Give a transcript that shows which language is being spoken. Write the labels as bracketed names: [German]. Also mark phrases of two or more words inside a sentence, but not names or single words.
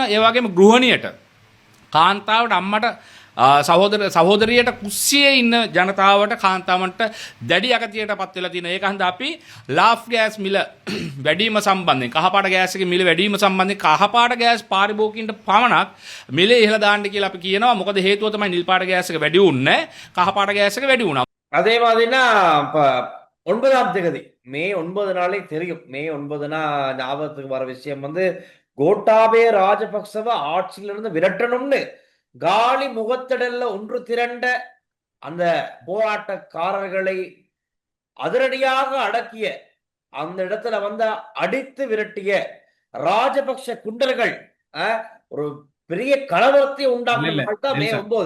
[Sinhala] ඒ වගේම ගෘහණියට, කාන්තාවට, අම්මට, සහෝදරියට, කුස්සියේ ඉන්න ජනතාවට, කාන්තාවන්ට දැඩි අගතියට පත් වෙලා තිනවා. ඒක හන්ද අපි ලාෆ් ගෑස් මිල වැඩිම සම්බන්ධයෙන්, කහපාට ගෑස් එකේ මිල වැඩිම සම්බන්ධයෙන් කහපාට ගෑස් පාරිභෝගිකයින්ට පමණක් මිල ඉහළ දාන්න කියලා අපි කියනවා. මොකද හේතුව තමයි නිල් පාට ගෑස් එක වැඩි වුණේ, කහපාට ගෑස් එක වැඩි වුණා. [Tamil] அதே மாதிரினா 9ஆம் தேதி மே 9 நாளே தெரியும். மே 9னா ஞாபகத்துக்கு வர விஷயம் கோட்டாபய ராஜபக்சவ ஆட்சியிலிருந்து விரட்டணும்னு காலி முகத்திடல்ல ஒன்று திரண்ட அந்த போராட்டக்காரர்களை அதிரடியாக அடக்கிய, அந்த இடத்துல அடித்து விரட்டிய ராஜபக்ஷ குண்டர்கள் ஒரு பெரிய கலவரத்தை உண்டாக்குன மே 9.